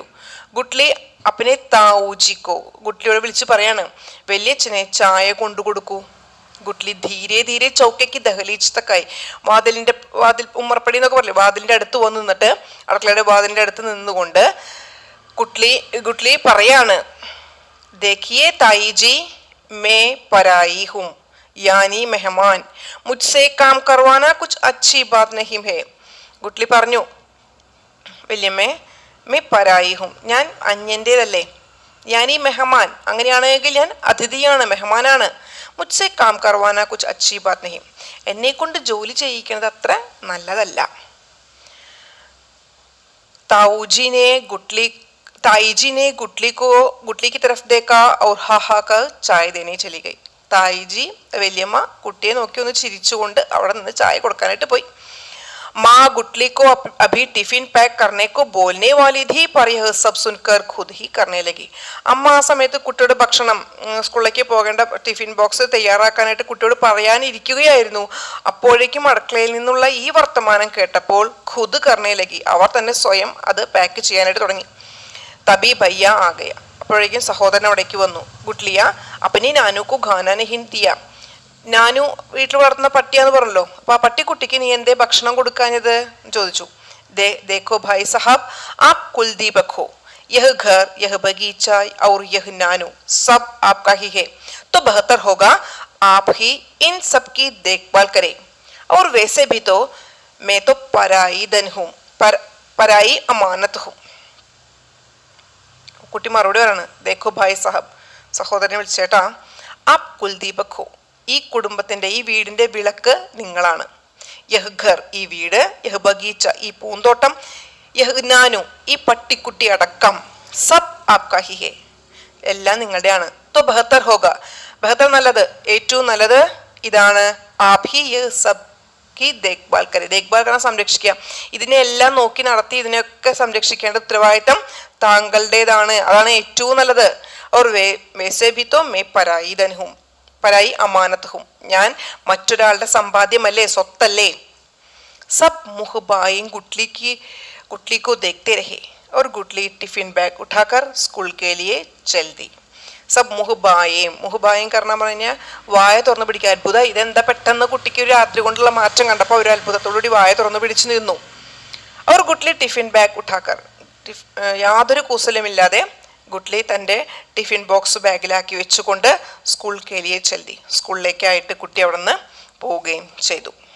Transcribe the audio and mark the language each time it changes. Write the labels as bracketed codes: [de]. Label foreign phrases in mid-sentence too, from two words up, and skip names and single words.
[ml] ഗുട്ട്ലി [hi] अपने ताऊजी को, [ml] ഗുട്ട്ലിയോട് വിളിച്ച് പറയാണ്, വലിയച്ഛനെ ചായ കൊണ്ടു കൊടുക്കൂ. ഗുട്ട്ലി [hi] धीरे धीरे चौके की दहलीज तक आई, [ml] വാതിൽ ഉമ്മർപ്പടി എന്നൊക്കെ പറയില്ലേ, വാതിലിന്റെ അടുത്ത് വന്ന് നിന്നിട്ട്, അടുക്കളയുടെ വാതിലിന്റെ അടുത്ത് നിന്നുകൊണ്ട് ഗുട്ട്ലി പറയാണ്, [hi] देखिए ताई जी मैं पराई हूं यानी मेहमान मुझसे काम करवाना कुछ अच्छी बात नहीं है. [ml] ഗുട്ട്ലി പറഞ്ഞു, വല്യമ്മേ [hi] मैं पराई हूं, [ml] ഞാൻ അന്യൻ്റേതല്ലേ. ഞാനീ മെഹമാൻ, അങ്ങനെയാണെങ്കിൽ ഞാൻ അതിഥിയാണ്, മെഹമാനാണ്. [hi] मुझसे काम करवाना कुछ अच्छी बात नहीं, [ml] എന്നെ കൊണ്ട് ജോലി ചെയ്യിക്കുന്നത് അത്ര നല്ലതല്ല. [hi] ताई जी ने गुटली की तरफ देखा और हा हा कर चाय देने चली गई. [ml] തായിജി വല്യമ്മ കുട്ടിയെ നോക്കി ഒന്ന് ചിരിച്ചുകൊണ്ട് അവിടെ നിന്ന് ചായ കൊടുക്കാനായിട്ട് പോയി. [hi] माँ गुटली को अभी टिफिन पैक करने को बोलने वाली थी पर यह सब सुनकर खुद ही करने लगी. [ml] അമ്മ ആ സമയത്ത് കുട്ടിയുടെ ഭക്ഷണം സ്കൂളിലേക്ക് പോകേണ്ട ടിഫിൻ ബോക്സ് തയ്യാറാക്കാനായിട്ട് കുട്ടിയോട് പറയാനിരിക്കുകയായിരുന്നു. അപ്പോഴേക്കും അടുക്കളയിൽ നിന്നുള്ള ഈ വർത്തമാനം കേട്ടപ്പോൾ [hi] खुद करने लगी, [ml] അവർ തന്നെ സ്വയം അത് പാക്ക് ചെയ്യാനായിട്ട് തുടങ്ങി. [hi] तभी भैया आ गया, [ml] അപ്പോഴേക്കും സഹോദരൻ അവിടേക്ക് വന്നു. ഗുട്ലിയ [hi] अपनी नानू को खाना नहीं दिया, [ml] നാനു വീട്ടിൽ വളർത്തുന്ന പട്ടിയാന്ന് പറഞ്ഞല്ലോ, അപ്പൊ ആ പട്ടിക്കുട്ടിക്ക് നീ എന്തേ ഭക്ഷണം കൊടുക്കാഞ്ഞത് ചോദിച്ചു. [hi] देखो भाई साहब आप कुलदीपक हो, यह घर यह बगीचा और यह नानू सब आपका ही है, तो बेहतर होगा आप ही इन सब की देखभाल करें. और वैसे भी तो मैं तो पराई धन हूँ, पराई अमानत हूँ. [ml] കുട്ടി മറുപടി പറയാണ്, [hi] देखो भाई साहब, [ml] സഹോദരനെ വിളിച്ചേട്ടാ, [hi] आप कुलदीपक हो, [ml] ഈ കുടുംബത്തിന്റെ ഈ വീടിന്റെ വിളക്ക് നിങ്ങളാണ്. [hi] यह घर [ml] ഈ വീട്, [hi] यह बगीचा [ml] ഈ പൂന്തോട്ടം, യഹ് നാനു ഈ പട്ടിക്കുട്ടി അടക്കം, [hi] सब आपका ही है [ml] എല്ലാം നിങ്ങളുടെയാണ്. [hi] तो बेहतर होगा, [ml] ബെഹത്തർ നല്ലത്, ഏറ്റവും നല്ലത് ഇതാണ്. [hi] आप ही यह सब की देखभाल करें, [ml] ദേഖ്ഭാൽ കാരണം സംരക്ഷിക്കുക, ഇതിനെല്ലാം നോക്കി നടത്തി ഇതിനെയൊക്കെ സംരക്ഷിക്കേണ്ട ഉത്തരവാദിത്തം താങ്കളുടേതാണ്, അതാണ് ഏറ്റവും നല്ലത്. [hi] और वैसे भी तो मैं पराई धन हूं, पराई अमानत हूं, [ml] ഞാൻ മറ്റൊരാളുടെ സമ്പാദ്യമല്ലേ, സ്വത്തല്ലേ. [hi] सब मुँह बाए गुटली को देखते रहे और गुटली टिफिन बैग उठाकर स्कूल के लिए चल दी. सब मुँह बाए [ml] കാരണം പറഞ്ഞാൽ വായ തുറന്നു പിടിക്കുക, അത്ഭുതം, ഇതെന്താ പെട്ടെന്ന് കുട്ടിക്ക് ഒരു രാത്രി കൊണ്ടുള്ള മാറ്റം കണ്ടപ്പോൾ ഒരു അത്ഭുതത്തോടുകൂടി വായ തുറന്നു പിടിച്ചു നിന്നു. അവർ ഗുട്ട്ലി [hi] टिफिन बैग उठाकर, [ml] യാതൊരു കൂസലുമില്ലാതെ ഗുട്ട്ലി തൻ്റെ ടിഫിൻ ബോക്സ് ബാഗിലാക്കി വെച്ചുകൊണ്ട് [hi] स्कूल के लिए चली, [ml] സ്കൂളിലേക്കായിട്ട് കുട്ടി അവിടെ നിന്ന് പോവുകയും ചെയ്തു.